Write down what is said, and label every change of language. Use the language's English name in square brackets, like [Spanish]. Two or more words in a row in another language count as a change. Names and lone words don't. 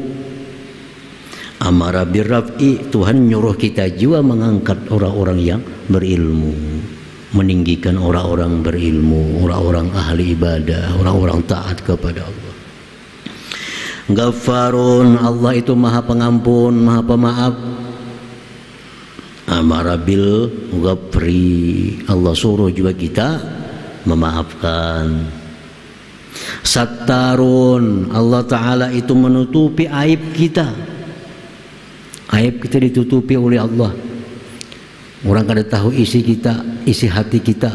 [Arabic] أمر بالرفع, [Indonesian] Tuhan nyuruh kita juga mengangkat orang-orang yang berilmu, meninggikan orang-orang berilmu, orang-orang ahli ibadah, orang-orang taat kepada Allah. Ghaffarun, Allah itu maha pengampun, maha pemaaf. [Arabic] أمر بالغفر, [Indonesian] Allah suruh juga kita memaafkan. Sattarun, Allah Ta'ala itu menutupi aib kita. Aib kita ditutupi oleh Allah. [Banjar] Orang kada tahu isi kita, isi hati kita.